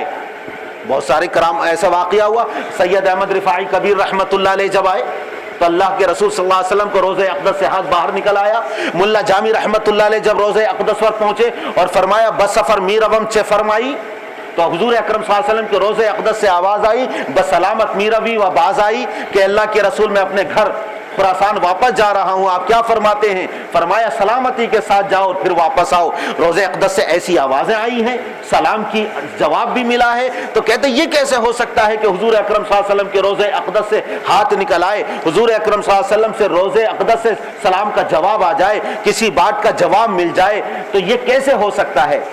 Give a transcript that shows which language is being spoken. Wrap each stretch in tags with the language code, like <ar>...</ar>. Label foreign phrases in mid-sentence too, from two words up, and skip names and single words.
<ur>بہت سارے کرام ایسا واقعہ ہوا۔ سید احمد رفاعی کبیر</ur> <ar>رحمت اللہ علیہ</ar> <ur>جب آئے تو اللہ کے رسول</ur> <ar>صلی اللہ علیہ وسلم</ar> <ur>کو روضہ اقدس سے ہاتھ باہر نکل آیا۔ ملا جامی</ur> <ar>رحمت اللہ علیہ</ar> <ur>جب روضہ اقدس پر پہنچے اور فرمایا</ur> <fa>بس سفر میربم چے فرمائی،</fa> <ur>تو حضور اکرم</ur> <ar>صلی اللہ علیہ وسلم</ar> <ur>کے روضہ اقدس سے آواز آئی</ur> <fa>بسلامت میروی و باز آئی</fa> <ur>کہ اللہ کے رسول میں اپنے گھر خراسان واپس جا رہا ہوں، آپ کیا فرماتے ہیں؟ فرمایا سلامتی کے ساتھ جاؤ اور پھر واپس آؤ۔ روضہ اقدس سے ایسی آوازیں آئی ہیں، سلام کی جواب بھی ملا ہے۔ تو کہتے ہیں یہ کیسے ہو سکتا ہے کہ حضور اکرم</ur> <ar>صلی اللہ علیہ وسلم</ar> <ur>کے روضہ اقدس سے ہاتھ نکل آئے، حضور اکرم</ur> <ar>صلی اللہ علیہ وسلم</ar> <ur>سے روضہ اقدس سے سلام کا جواب آ جائے، کسی بات کا جواب مل جائے، تو یہ کیسے ہو سکتا ہے؟</ur>